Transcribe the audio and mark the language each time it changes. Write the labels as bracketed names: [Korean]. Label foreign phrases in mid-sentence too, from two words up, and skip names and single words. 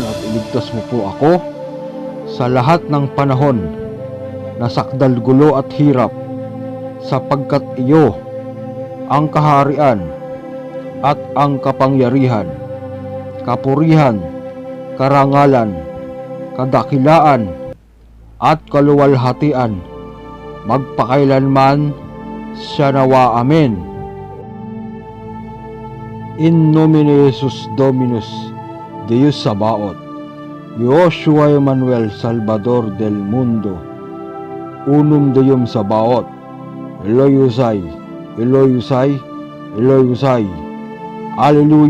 [Filipino] at iligtas mo po ako sa lahat ng panahon na sakdal gulo at hirap, sapagkat iyo ang kaharian at ang kapangyarihan, kapurihan, karangalan, kadakilaan at kaluwalhatian magpakailanman siya nawa. Amen. [Latin] In nomine Jesus Dominus Deus Sabaoth, Yoshua Emmanuel [Spanish] Salvador del Mundo, [Latin] unum Deum Sabaoth, Eloy Usay, Eloy Usay, Eloi Husay.